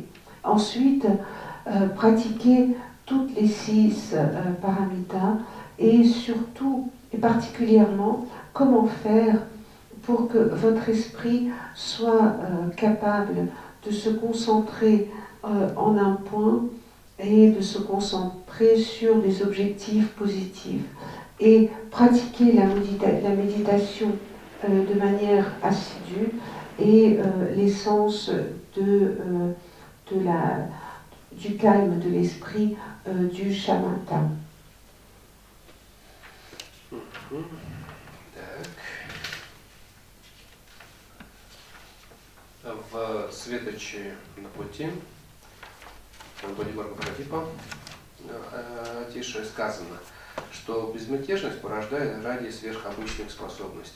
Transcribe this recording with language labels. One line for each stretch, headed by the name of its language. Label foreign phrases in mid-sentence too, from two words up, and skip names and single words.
French: Ensuite, pratiquez toutes les 6 paramitas, et surtout, et particulièrement, comment faire pour que votre esprit soit capable de se concentrer en un point et de se concentrer sur des objectifs positifs. Et pratiquer la méditation de manière assidue, et l'essence du calme de l'esprit, du shamatha.
Russian: Так. В Светочи на пути Бодхимарга Пратипа Тише сказано, что безмятежность порождает ради сверхобычных способностей.